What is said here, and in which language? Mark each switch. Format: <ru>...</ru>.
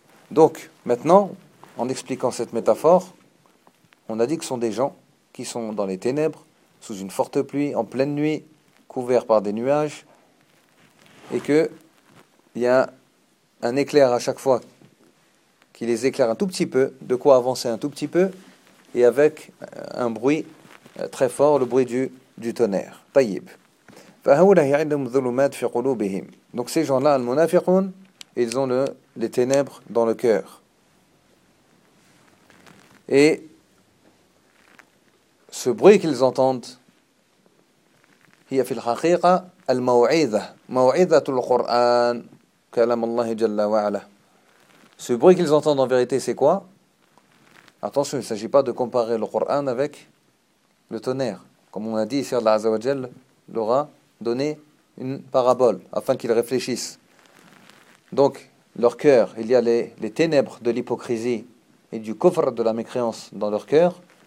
<fr>Donc, maintenant, en expliquant cette métaphore, on a dit que ce sont des gens qui sont dans les ténèbres, sous une forte pluie, en pleine nuit, couverts par des nuages, et qu'il y a un éclair à chaque fois qui les éclaire un tout petit peu, de quoi avancer un tout petit peu, et avec un bruit très fort, le bruit du tonnerre. Tayyib. Donc ces gens-là, al-munafiqun, ils ont les ténèbres dans le cœur. Et ce bruit qu'ils entendent,</fr> <ar>هي في الحقيقة الموعظة موعظة القرآن كلام الله جل وعلا.</ar> <fr>Ce bruit qu'ils entendent en vérité, c'est quoi? Attention, il ne s'agit pas de comparer le Coran avec le tonnerre. Comme on a dit ici, Allah Azza wa Jal leur a donné une parabole afin qu'ils réfléchissent. Donc, leur cœur, il y a les ténèbres de l'hypocrisie et du kufr, de la mécréance dans leur cœur.</fr>